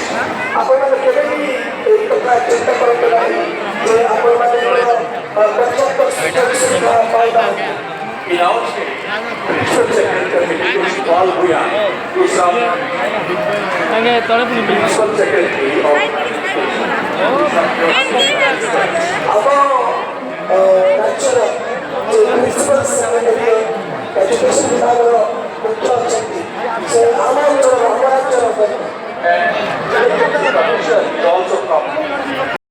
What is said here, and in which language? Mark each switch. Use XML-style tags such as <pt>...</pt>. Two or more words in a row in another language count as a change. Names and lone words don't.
<or>ଆପଣମାନେ କେବେ ବି ଏଇ କଥା ଚିନ୍ତା କରନ୍ତୁ ନାହିଁ ଯେ ଆପଣମାନଙ୍କର</or> <en>in our state, Principal Secretary is Paul Bhuya, who is our Principal Secretary of</en> <or>ଆମ ରାଜ୍ୟର ଯେ</or> <en>principal secretary education</en> <or>ବିଭାଗର ମୁଖ୍ୟ ଅଛନ୍ତି ସେ ଆମ ଅଞ୍ଚଳର ଆମ ରାଜ୍ୟର</or> <en>and the commission is also come.</en>